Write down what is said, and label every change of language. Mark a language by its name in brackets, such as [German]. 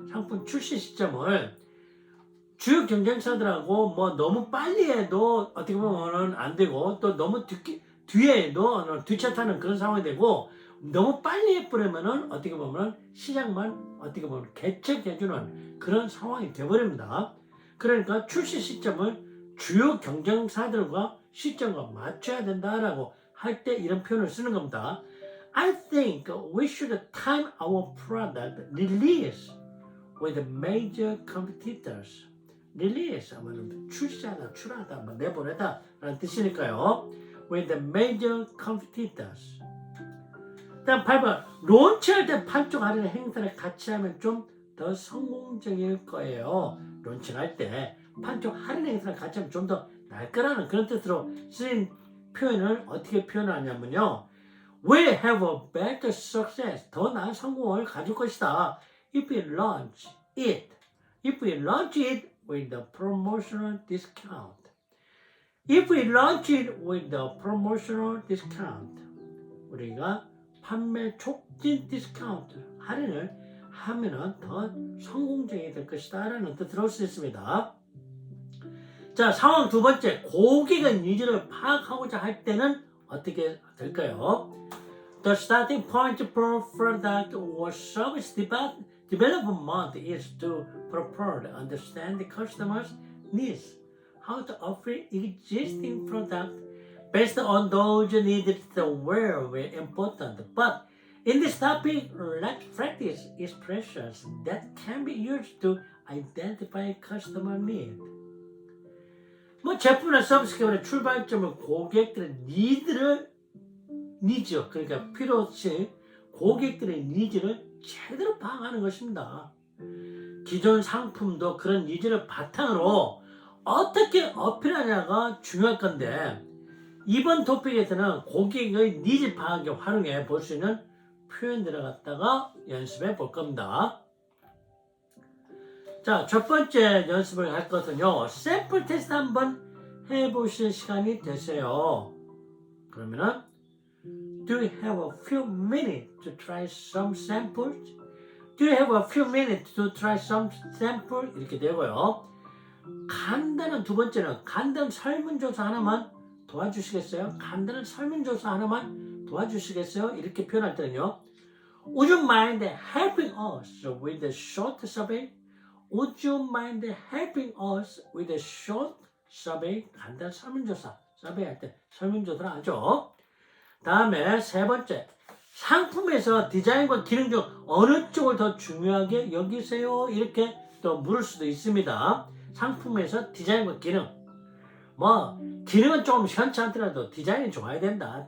[Korean] 상품 출시 시점을 주요 경쟁사들하고 너무 빨리 해도 어떻게 보면 안 되고, 또 너무 뒤에 해도 뒤차 타는 그런 상황이 되고, 너무 빨리 해버리면은 어떻게 보면 시장만 어떻게 보면 개척해주는 그런 상황이 되어버립니다. 그러니까 출시 시점을 주요 경쟁사들과 시점과 맞춰야 된다라고 할 때 이런 표현을 쓰는 겁니다. [English] I think we should time our product release with major competitors. [Korean] release 하면 출시하다, 출하다, 내보내다 라는 뜻이니까요. [English] with the major competitors. [Korean] 다음 8번, 론치할 때 판촉 할인 행사를 같이 하면 좀 더 성공적일 거예요. 론칭할 때 판촉 할인 행사를 같이 하면 좀 더 날 거라는 그런 뜻으로 쓰인 표현을 어떻게 표현하냐면요. [English] will have a better success. [Korean] 더 나은 성공을 가질 것이다. [English] If we launch it. If we launch it with the promotional discount. If we launch it with the promotional discount. [Korean] 우리가 판매 촉진 디스카운트 할인을 하면은 더 성공적이 될 것이다 라는 뜻으로 쓰였습니다. 자, 상황 두 번째, 고객의 니즈를 파악하고자 할 때는 어떻게 될까요? [English] The starting point for product or service development is to properly understand the customer's needs, how to offer existing product based on those needs is very important. But in this topic, let's practice expressions that can be used to identify customer need. [Korean] 뭐 제품이나 서비스 개발의 출발점은 고객들의 니즈, 그러니까 필요치 고객들의 니즈를 제대로 파악하는 것입니다. 기존 상품도 그런 니즈를 바탕으로 어떻게 어필하냐가 중요할 건데 이번 토픽에서는 고객의 니즈 파악에 활용해 볼 수 있는 표현들을 갖다가 연습해 볼 겁니다. 자, 첫 번째 연습을 할 것은요. 샘플 테스트 한번 해보실 시간이 되세요. 그러면은 [English] Do you have a few minutes to try some samples? Do you have a few minutes to try some sample? [Korean] 이렇게 되고요. 간단한 두 번째는 간단한 설문조사 하나만 도와주시겠어요? 간단한 설문조사 하나만 도와주시겠어요? 이렇게 표현할 때는요. [English] Would you mind helping us with a short survey? Would you mind helping us with a short survey? [Korean] 간단한 설문조사. 서베이 할 때 설문조사를 하죠. 다음에 세 번째. 상품에서 디자인과 기능 중 어느 쪽을 더 중요하게 여기세요? 이렇게 또 물을 수도 있습니다. 상품에서 디자인과 기능. 뭐 기능은 조금 시원치 않더라도 디자인이 좋아야 된다.